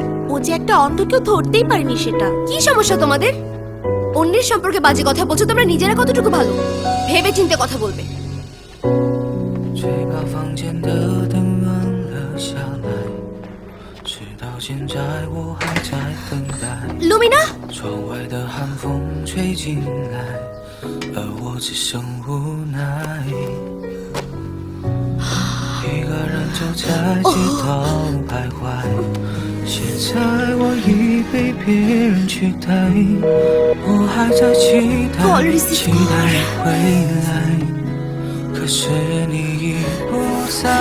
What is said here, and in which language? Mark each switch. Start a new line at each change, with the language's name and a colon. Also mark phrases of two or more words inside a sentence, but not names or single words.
Bangla: ও যে একটা অন্ধ, কেউ ধরতেই পারেনি সেটা। কি সমস্যা তোমাদের? অন্যের সম্পর্কে বাজে কথা বলছো, তোমরা নিজেরা কতটুকু ভালো? ভেবে চিন্তে কথা বলবে। লুমিনা,
Chinese: 就在街头徘徊，现在我已被别人取代，我还在期待期待你回来，可是你已不在。